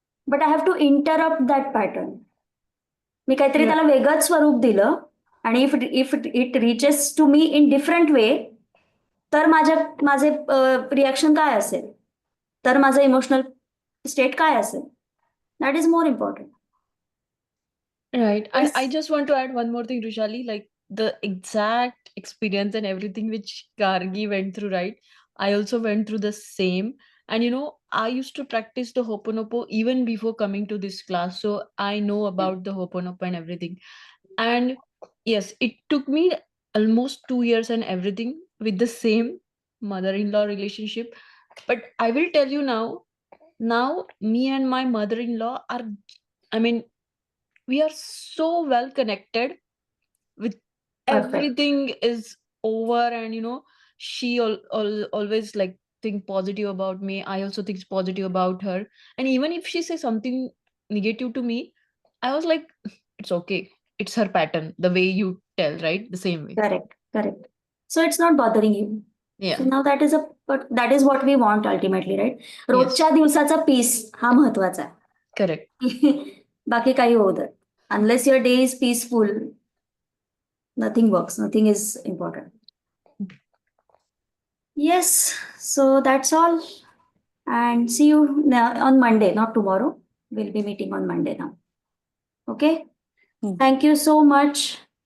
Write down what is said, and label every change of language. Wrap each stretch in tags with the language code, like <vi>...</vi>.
<en>But I have to interrupt that pattern.</en> <mr>मी काहीतरी त्याला वेगळंच स्वरूप दिलं आणि</mr> <en>if it reaches to me in different way,</en> <mr>तर माझे रिॲक्शन काय असेल, तर माझं इमोशनल स्टेट काय असेल?</mr> <en>That is more important. Right. Yes. I just want to add one more thing, Rushali, like the exact experience and everything which Gargi went through, right? I also went through the same. And I used to practice the Ho'oponopo even before coming to this class. So I know about the Ho'oponopo and everything. And yes, it took me almost 2 years and everything with the same mother-in-law relationship. But I will tell you now, me and my mother-in-law are, I mean, we are so well connected with Perfect. everything is over, and she always like think positive about me. I also think positive about her, and even if she says something negative to me, I was like, it's okay, it's her pattern, the way you tell, right? The same way. Correct. Correct. So it's not bothering you. Yeah. So now but that is what we want ultimately, right? Yes.</en> <mr>रोजच्या दिवसाचा piece हा महत्वाचा आहे.</mr> <en>Correct.</en> <mr>बाकी काही होऊ दे.</mr> <en>Unless your day is peaceful, nothing works. Nothing is important. Yes. So that's all. And see you on Monday, not tomorrow. We'll be meeting on Monday now. Okay. Thank you so much.</en>